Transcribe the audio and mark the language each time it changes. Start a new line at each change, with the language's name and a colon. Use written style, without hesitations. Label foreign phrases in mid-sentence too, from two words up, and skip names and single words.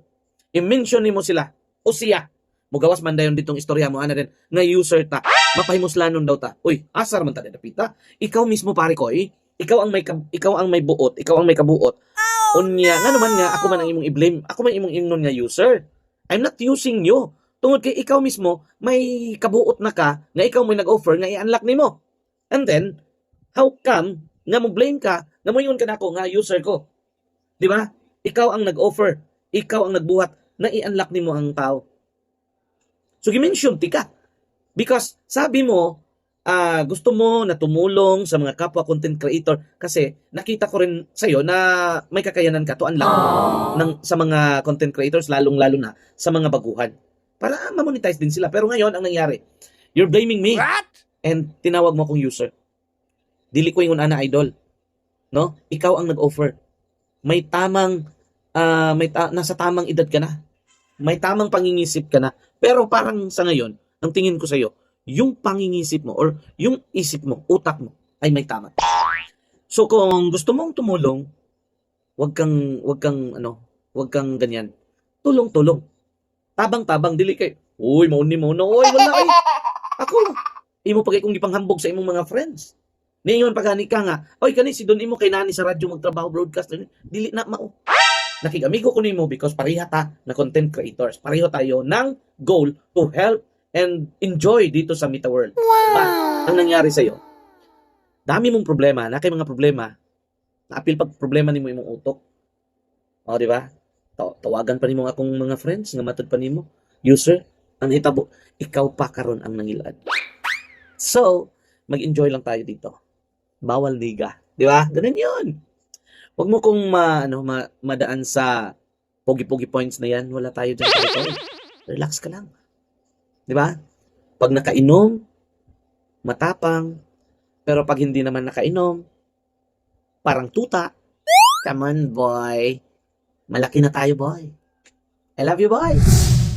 Cebuano: I-mention nimo sila o siya. Mugawas man dayon ditong istorya mo ana din nga user ta. Mapahimuslanon daw ta. Uy, asar man ta dapita. Ikaw mismo pare ko, ikaw ang may buot, ikaw ang may kabuot. Unya nga naman nga ako man ang imong i-blame. Ako man imong ingnon nga user.
English: I'm not using you.
Cebuano: Tungod kay ikaw mismo may kabuot na ka nga ikaw may nag-offer nga i-unlock nimo.
English: And then how come
Cebuano: nga mo blame ka nga mo ingon ka nako nga user ko?
Filipino: Di ba?
Cebuano: Ikaw ang nag-offer, ikaw ang nagbuhat na i-unlock nimo ang tao. So gi-mention ti ka.
Filipino: Because sabi mo gusto mo na tumulong sa mga kapwa
English: content creator
Filipino: kasi nakita ko rin sa iyo na may kakayanan ka
English: to unlock
Filipino: sa mga
English: content creators
Filipino: lalong-lalo na sa mga baguhan para ma-monetize din sila. Pero ngayon ang nangyari,
English: you're blaming me. What?
Filipino: And tinawag mo akong user.
Cebuano: Dili ko ingon ana idol. No? Ikaw ang nag-offer.
Filipino: May tamang nasa tamang edad ka na. May tamang pangingisip ka na. Pero parang sa ngayon, ang tingin ko sa iyo, yung pangingisip mo or yung isip mo, utak mo ay may tama. So kung gusto mong tumulong, wag kang ganyan. Tulong-tulong.
Cebuano: Tabang-tabang dili kay, uy, mauni mo no, oy, wala kay. Ako, imo pagay kong gipanghambog sa imong mga friends. Ningon pagani ka nga, oy kani si Don imo kay nani sa radyo magtrabaho broadcast, dili na mao. Nakig-amigo ko nimo because pareha ta na
English: content creators.
Filipino: Pareho tayo ng goal
English: to help and enjoy
Filipino: dito sa Mita World. Wow! But, ang nangyari sa'yo, dami mong problema,
Cebuano: na kay mga problema, naapil pag problema nimo imong utok.
Filipino: O, di ba?
Cebuano: Tawagan pa nimo akong mga friends, nga matod pa nimo. User, ang hitabo, ikaw pa karon ang nangilad. So,
Filipino: mag-enjoy lang tayo dito. Bawal liga. Di ba? Ganun yun. Huwag mo kong madaan sa pogi-pogi points na yan. Wala tayo dyan. Relax ka lang. Di ba? Pag nakainom, matapang. Pero pag hindi naman nakainom, parang tuta.
English: Come on, boy.
Filipino: Malaki na tayo, boy.
English: I love you, boy.